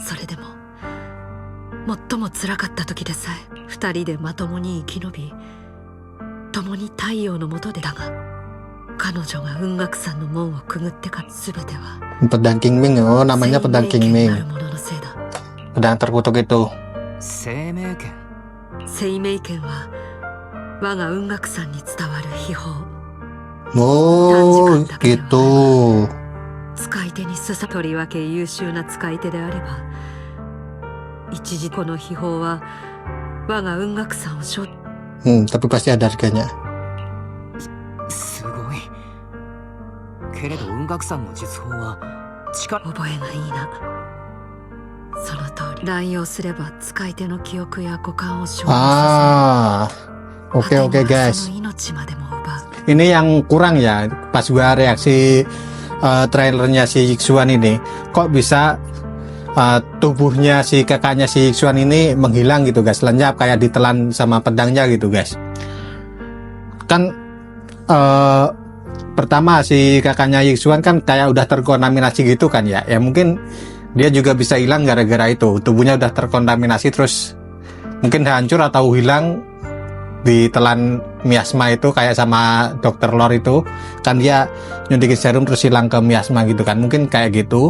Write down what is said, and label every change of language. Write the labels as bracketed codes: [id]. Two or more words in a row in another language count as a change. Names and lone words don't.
[ja] それでも最も辛かった時でさえ二人でまともに生き延び、共に太陽の下でだが、彼女が雲岳山の門をくぐってから全ては [id] Pedang King Ming. Oh, namanya [ja] 生 [id] pedang [ja] 命 [id] King [ja] 権な [id] Ming. [ja] るもののせいだ。 [id] Pedang terkutuk itu. [ja] 生命権。生命権は我が雲岳山に伝わる秘宝。 [id] Oh, gitu. [ja] 使い手にとりわけ優秀な使い手であれば、一時この秘宝は我が雲岳山を [id] Tapi pasti ada harganya. [ja] すごい。けれど雲岳山の術法は力。覚えがいいな。その通り、乱用すれば使い手の記憶や五感を消耗さ [id] Ah, oke [ja] せ、 [id] guys. [ja] その命までも奪う。 [id] Ini yang kurang ya, pas gua reaksi trailernya si Yixuan ini, kok bisa tubuhnya si kakaknya si Yixuan ini menghilang gitu guys, lenyap kayak ditelan sama pedangnya gitu guys. Kan pertama si kakaknya Yixuan kan kayak udah terkontaminasi gitu kan ya, ya mungkin dia juga bisa hilang gara-gara itu, tubuhnya udah terkontaminasi terus mungkin hancur atau hilang ditelan miasma itu kayak sama dokter Lore itu kan, dia nyuntikin serum terus hilang ke miasma gitu kan, mungkin kayak gitu.